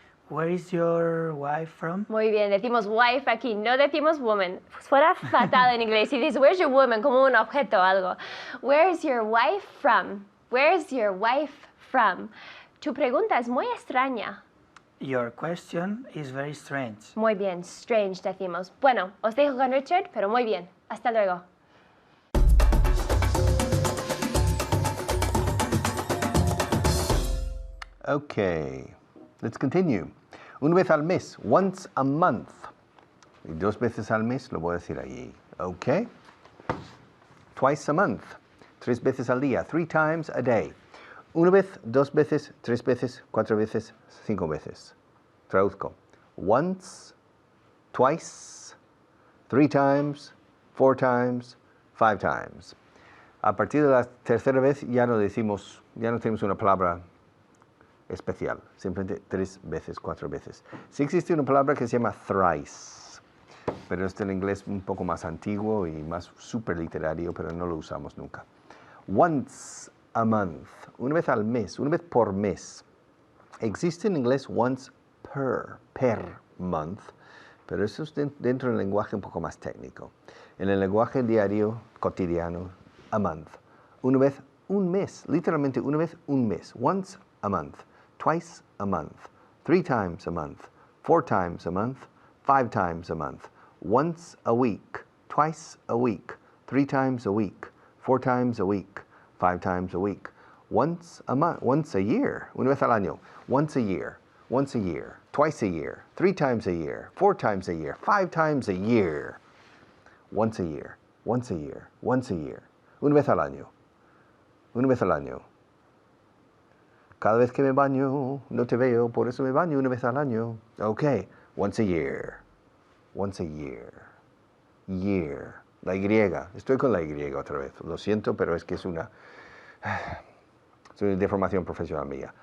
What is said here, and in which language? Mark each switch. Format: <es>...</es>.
<en>Where is your wife from?</en> <es>Muy bien, decimos wife aquí, no decimos woman. Suena fatal en inglés. Si dices,</es> <en>where's your woman,</en> <es>como un objeto o algo.</es> <en>Where's your wife from? Where's your wife from?</en> <es>Tu pregunta es muy extraña.</es> <en>Your question is very strange.</en> <es>Muy bien, strange decimos. Bueno, os dejo con Richard, pero muy bien. Hasta luego.</es> <en>Okay, let's continue.</en> <es>Una vez al mes,</es> <en>once a month.</en> <es>Y dos veces al mes, lo voy a decir allí.</es> <en>Okay. Twice a month.</en> <es>Tres veces al día.</es> <en>3 times a day.</en> <es>Una vez, dos veces, tres veces, cuatro veces, 5 veces. Traduzco.</es> <en>Once, twice, 3 times, 4 times, 5 times.</en> <es>A partir de la tercera vez ya no tenemos una palabra especial, simplemente 3 veces, 4 veces. Sí existe una palabra que se llama thrice, pero es del inglés un poco más antiguo y más superliterario, pero no lo usamos nunca.</es> <en>Once a month,</en> <es>una vez al mes, una vez por mes. Existe en inglés</es> <en>once per month,</en> <es>pero eso es dentro del lenguaje un poco más técnico. En el lenguaje diario, cotidiano,</es> <en>a month.</en> <es>Una vez un mes, literalmente una vez un mes.</es> <en>Once a month, twice a month, 3 times a month, 4 times a month, 5 times a month. Once a week, twice a week, 3 times a week, 4 times a week, 5 times a week. Once a month, once a year,</en> <es>una vez al año.</es> <en>Once a year, twice a year, 3 times a year, 4 times a year, 5 times a year. Once a year, once a year, once a year.</en> <es>Una vez al año. Una vez al año. Cada vez que me baño, no te veo, por eso me baño una vez al año.</es> <en>Okay, once a year. Once a year. Year.</en> <es>La Y. Estoy con la Y otra vez. Lo siento, pero es que es una deformación profesional mía.</es>